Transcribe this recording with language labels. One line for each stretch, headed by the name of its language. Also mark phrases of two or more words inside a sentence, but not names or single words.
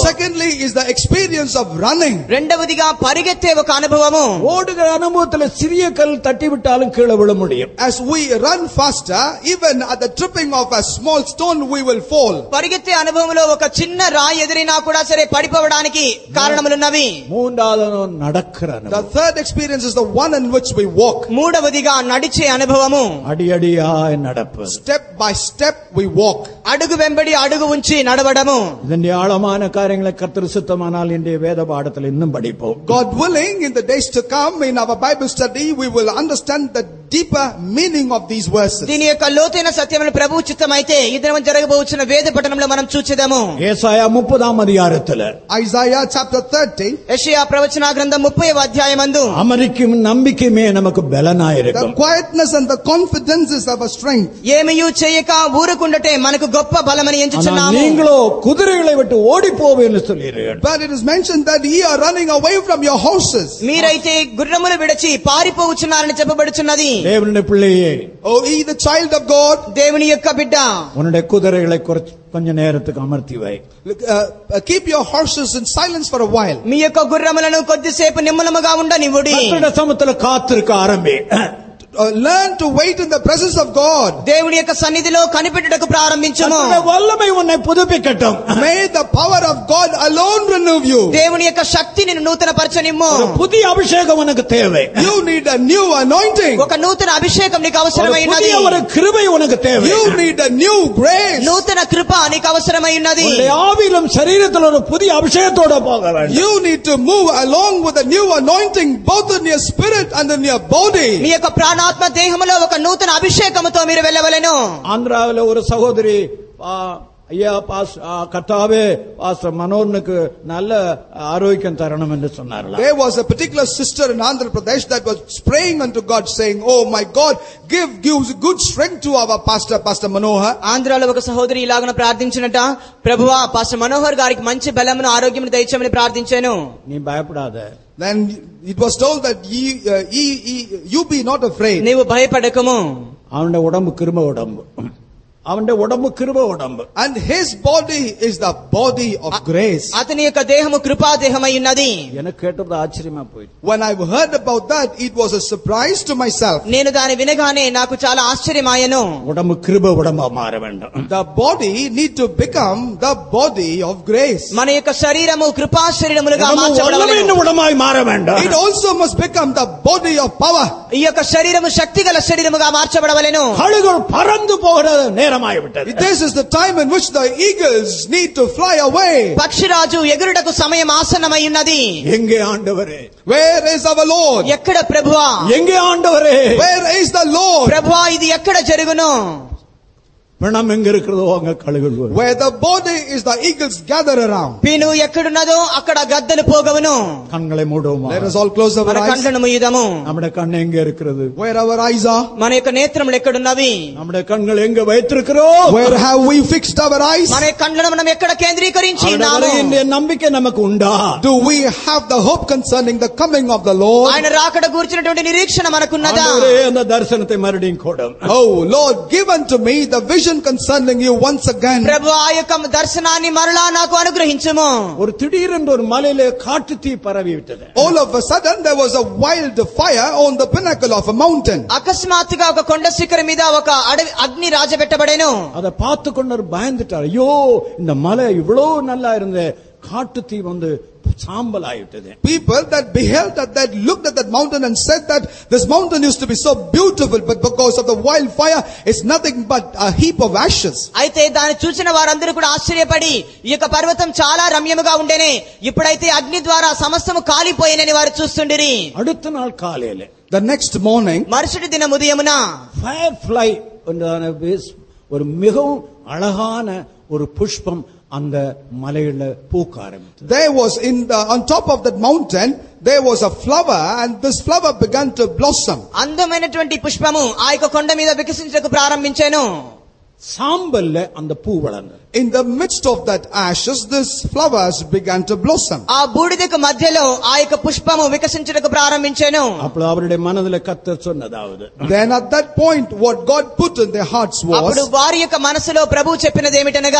English: Secondly is the experience of running.
Telugu: రెండవదిగా పరిగెత్తే ఒక అనుభవము.
Tamil: ஓடுகிற அனுபவத்துல சிறிய கல் தட்டி விட்டாலும் கீழே விழ முடியும்.
English: As we run faster, even at the tripping of a small stone, we will fall.
Telugu: పరిగెత్తే అనుభవంలో ఒక చిన్న రాయి ఎదిరినా కూడా సరే పడిపోవడానికి కారణములున్నవి.
Tamil: மூன்றாவது நடக்கிற
English: The
Tamil: அனுபவம்.
English: third experience is the one in which we walk.
Telugu: మూడవదిగా నడిచే అనుభవము.
Tamil: அடியடியாய் நடப்பது.
English: Step by step we walk.
Telugu: అడుగు వెంబడి అడుగు ఉంచి నడవడము.
Tamil: இதன் ஆழமான காரியங்களை கர்த்தர் சித்தமானால் இன்றைய வேத பாடத்தில் இன்னும் படிப்போம்.
English: God willing, in the days to come, in our Bible study, we will understand the deeper meaning of these verses.
Telugu: దీని యొక్క లోతైన సత్యములు ప్రభువు చిత్తమైతే ఈ దినం జరగబోచున్న వేద పఠనంలో మనం చూచెదము.
Tamil: ஏசாயா 30ஆம் அதிகாரத்துல
English: Isaiah chapter 30.
Telugu: యెషయా ప్రవచన గ్రంథం 30వ అధ్యాయమందు
Tamil: அமரிக்கும் நம்பிக்கையுமே நமக்கு
English: The
Tamil: பலனாயிருக்கும்.
English: quietness and the confidence is our strength.
Telugu: ఏమయూ చేయక ఊరుకుండటే మనకు గొప్ప బలమని
Tamil: ஆனால்
Telugu: ఎంచుచున్నాము.
Tamil: நீங்களோ குதிரைகளை விட்டு ஓடி போவேன்னு சொல்கிறீர்கள்.
English: But it is mentioned that ye are running away from your horses.
Telugu: మీరైతే గుర్రములు విడిచి పారిపోవచ్చున్నారని చెప్పబడుచున్నది.
Tamil: தேவனுடைய பிள்ளையே,
English: O ye the child of God,
Telugu: దేవుని యొక్క బిడ్డ,
Tamil: உன்னுடைய குதிரைகளை கொஞ்ச நேரத்துக்கு அமர்த்தி வை.
English: keep your horses in silence for a while.
Telugu: మీ యొక్క గుర్రములను కొద్దిసేపు నిమ్మలముగా ఉండనివ్వుడి.
Tamil: கர்த்தருடைய சமூகத்துல காத்திருக்க ஆரம்பி.
English: Learn to wait in the presence of God.
Telugu: దేవుని యొక్క సన్నిధిలో కనిపెట్టుటకు ప్రారంభించుము.
Tamil: கர்த்தருடைய வல்லமை உன்னை புதுப்பிக்கட்டும்.
English: May the power of God alone renew you.
Telugu: దేవుని యొక్క శక్తి నిన్ను నూతన పరచనిమ్ము.
Tamil: ஒரு புதிய அபிஷேகம் உனக்கு தேவை.
English: You need a new anointing.
Telugu: ఒక నూతన అభిషేకం నీకు
Tamil: ஒரு
Telugu: అవసరమైనది.
Tamil: புதிய ஒரு கிருபை உனக்கு தேவை.
English: You need a new grace.
Telugu: నూతన కృప నీకు అవసరమైనది.
Tamil: உன்னுடைய ஆவியிலும் சரீரத்தில் ஒரு புதிய அபிஷேகத்தோட போக வேண்டும்.
English: You need to move along with a new anointing, both in your spirit and in your body.
Telugu: మీ యొక్క ప్రాణాత్మ దేహములో ఒక నూతన అభిషేకముతో మీరు వెళ్ళవలెను.
Tamil: ஆந்திராவில் ஒரு சகோதரி ஐயா கர்த்தாவே பாஸ்டர் மனோனுக்கு நல்ல ஆரோக்கியம் தரணும் என்று சொன்னார்கள்.
English: There was a particular sister in Andhra Pradesh that was praying unto God saying, "Oh my God, give good strength to our pastor Manohar."
Telugu: ఆంధ్రాలో ఒక సహోదరి ఇలాగన ప్రార్థించినట, ప్రభువా పాస్టర్ మనోహర్ గారికి మంచి బలమును ఆరోగ్యమును దయచేయమని ప్రార్థించాను.
Tamil: நீ பயப்படாத.
English: Then it was told that you be not afraid.
Telugu: నీవు భయపడకము.
Tamil: அவனுடைய உடம்பு கிருப உடம்பு. அவனுடைய உடம்பு கிருப உடம்பு.
English: And his body is the body of grace.
Telugu: అతని యొక్క దేహము కృపా దేహమై ఉన్నది.
Tamil: எனக்கு கேட்டது ஆச்சரியமா போயிடுச்சு.
English: When I heard about that, it was a surprise to myself.
Telugu: నేను దాని వినగానే నాకు చాలా ఆశ్చర్యమాయను.
Tamil: உடம்பு கிருப உடம்பா மாற வேண்டும்.
English: The body need to become the body of grace.
Telugu: మన యొక్క శరీరము కృపా శరీరములుగా
Tamil: வல்லமையின்
Telugu: మార్చబడవలెను.
Tamil: உடமாய் மாற வேண்டும்.
English: It also must become the body of power.
Telugu: ఈ యొక్క శరీరము శక్తిగల శరీరముగా మార్చబడవలెను.
Tamil: கழுகுகள் பறந்து போகிற நேரமாய்விட்டது.
English: This is the time in which the eagles need to fly away.
Telugu: పక్షిరాజు ఎగురుటకు సమయం ఆసన్నమై ఉన్నది.
Tamil: எங்கே ஆண்டவரே?
English: Where is our Lord?
Telugu: ఎక్కడ ప్రభువా?
Tamil: எங்கே ஆண்டவரே?
English: Where is the Lord?
Telugu: ప్రభువా ఇది ఎక్కడ జరుగును?
Tamil: பிணம் எங்க இருக்கிறதோ அங்க கழுகுகள் வரும்.
English: Where the body is, the eagles gather around.
Telugu: పీను ఎక్కడున్నదో అక్కడ గద్దలు పోగవును.
Tamil: கண்களை மூடுவோமா?
English: Let us all close our
Telugu: మన
English: eyes.
Telugu: కండ్లను మూయుదము.
Tamil: நம்முடைய கண் எங்க இருக்கிறது?
English: Where our eyes are?
Telugu: మన యొక్క నేత్రములు ఎక్కడున్నవి?
Tamil: நம்முடைய கண்கள் எங்க வைத்திருக்கிறோம்?
English: Where have we fixed our eyes?
Telugu: మన కండ్లను మనం ఎక్కడ కేంద్రీకరించి ఉన్నాము?
Tamil: இந்த நம்பிக்கை நமக்கு உண்டா?
English: Do we have the hope concerning the coming of the Lord?
Telugu: ఆయన రాకడ గురించినటువంటి నిరీక్షణ మనకున్నదా?
Tamil: ஆண்டவரே அந்த தரிசனத்தை மறுபடியும் கொடும்.
English: Oh Lord, give unto me the vision concerning you once again.
Telugu: ప్రభు ఆ యొక్క దర్శనాన్ని మరలా నాకు అనుగ్రహించుము.
Tamil: ஒரு திடீரென்று ஒரு மலையிலே காட்டு தீ பரவி விட்டது.
English: All of a sudden there was a wild fire on the pinnacle of a mountain.
Telugu: అకస్మాత్తుగా ఒక కొండ శిఖరం మీద ఒక అగ్ని రాజబెట్టబడెను.
Tamil: அதை பார்த்து கொண்டு பயந்துட்டார். ஐயோ இந்த மலை இவ்வளவு நல்லா இருந்தே காட்டு தீ வந்து சாம்பல் ஆயிட்டது.
English: People that beheld that looked at that mountain and said that this mountain used to be so beautiful, but because of the wildfire it's nothing but a heap of ashes.
Telugu: అయితే దాన్ని చూసిన వారందరూ కూడా ఆశ్చర్యపడి ఈ యొక్క పర్వతం చాలా రమ్యముగా ఉండేనే, ఇప్పుడైతే అగ్ని ద్వారా సమస్తము కాలిపోయేనని వారు చూస్తుండిరి.
Tamil: அடுத்த நாள் காலையில
English: The next morning,
Telugu: మరుసటి దిన ఉదయమున
English: fire fly
Tamil: ஒரு மிகவும் அழகான ஒரு புஷ்பம் அந்த மலையில பூக்க ஆரம்பித்தது.
English: there was on top of that mountain there was a flower, and this flower began to blossom.
Telugu: అందమైనటువంటి పుష్పము ఆ యొక్క కొండ మీద వికసించకు ప్రారంభించెను.
Tamil: சாம்பல்ல அந்த பூ வளர்ந்தது.
English: In the midst of that ashes, these flowers began to blossom.
Telugu: ఆ బూడిదకు మధ్యలో ఆ యొక్క పుష్పము వికసించుటకు ప్రారంభించెను.
Tamil: அப்போ அவருடைய மனதில் கர்த்தர் சொன்னதாவது,
English: Then at that point, what God put in their hearts
Telugu: అప్పుడు
English: was,
Telugu: వారి యొక్క మనసులో ప్రభువు చెప్పినది ఏమిటనగా,